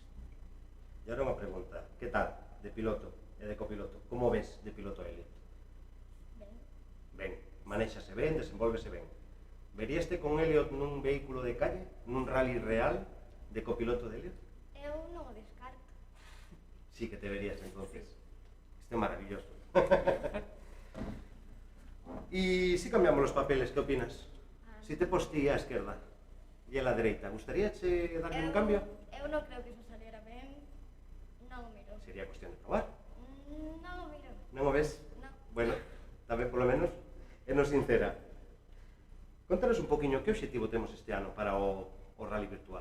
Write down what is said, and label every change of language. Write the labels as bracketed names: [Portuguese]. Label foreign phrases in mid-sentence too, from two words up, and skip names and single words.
[Galician] E agora unha pregunta, que tal de piloto e de copiloto? Como ves de piloto a Eliot? Ben, Ben, manéxase ben, desenvolvese ben. Veríaste con Elliot nun vehículo de calle, nun rally real, de copiloto de Elliot? Eu non o descarto. [Spanish] Sí que te verías entonces. [Galician] Este é maravilloso. [Spanish] Y si cambiamos los papeles, ¿qué opinas? [Galician] Si te postí a esquerda e a la dereita, gustaríache darle un cambio? Eu non creo que iso salera ben. Non o miro. Sería cuestión de probar. Non o miro. Non o ves? Non. Bueno, tamén polo menos, enos sincera. Contanos un poquinho que objetivo temos este ano para o rally virtual.